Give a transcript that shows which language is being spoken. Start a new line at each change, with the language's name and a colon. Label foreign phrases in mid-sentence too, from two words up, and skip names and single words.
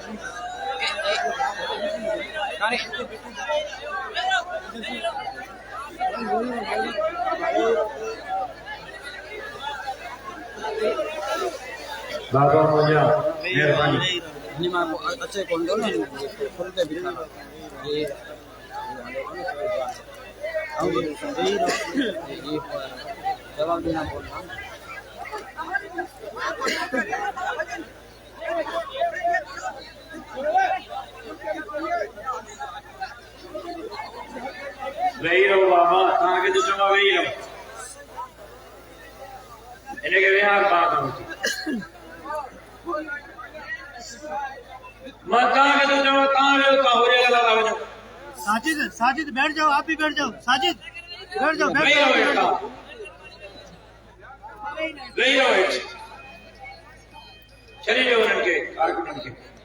Sindhi: बाबा मुंहिंजा मेहरबानी अचे कोन थो न फुल ते बीठा
Urdu: یہ جواب دینا بولنا
Sindhi: वेही रहो बाबा तव्हांखे तो चवां वेही रहो इनखे विहार बाबा मां तव्हांखे तो चवां तव्हां वेहो तव्हां होरे लॻा वञो
Urdu: ساجد ساجد بیٹھ جاؤ آپ بھی بیٹھ جاؤ ساجد بیٹھ جاؤ
Sindhi: वेही रहो हेठा वेही रहो हेठि छॾे ॾियो हुननि खे कारकुननि खे